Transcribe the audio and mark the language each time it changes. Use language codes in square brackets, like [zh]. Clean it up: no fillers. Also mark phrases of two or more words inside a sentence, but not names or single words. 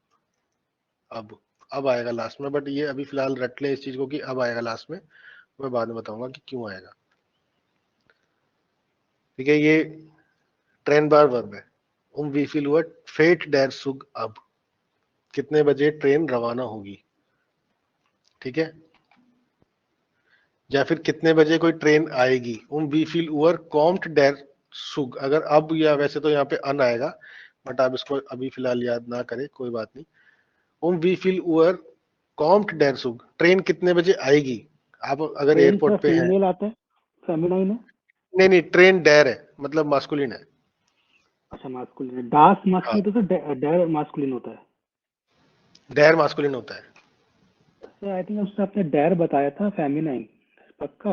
[hi] अब आएगा लास्ट में, बट ये अभी फिलहाल रट ले इस चीज को कि अब आएगा लास्ट में, मैं बाद में बताऊंगा कि क्यों आएगा, ठीक है? ये ट्रेन बार वर्ब है, [de] wie viel Uhr fährt der Zug [hi] अब, कितने बजे ट्रेन रवाना होगी, ठीक है? या फिर कितने बजे कोई ट्रेन आएगी, [de] wie viel Uhr kommt der Zug? [hi] अगर अब, या वैसे तो यहाँ पे अन आएगा, बट आप इसको अभी फिलहाल याद ना करें, कोई बात नहीं। [de] wie viel Uhr kommt der Zug? [hi] ट्रेन कितने बजे आएगी? आप अगर ट्रेन सर एयरपोर्ट पे हैं, फीमेल आता है, फेमिनाइन है? नहीं ट्रेन डेर है, मतलब मास्कुलिन है। अच्छा, मास्कुलिन है। डास हाँ, मास्कुलिन तो सर डेर मास्कुलिन होता है। डेर मास्कुलिन होता है। सर [en] I think [hi] उसने आपने डेर बताया था, फेमिनाइन पक्का?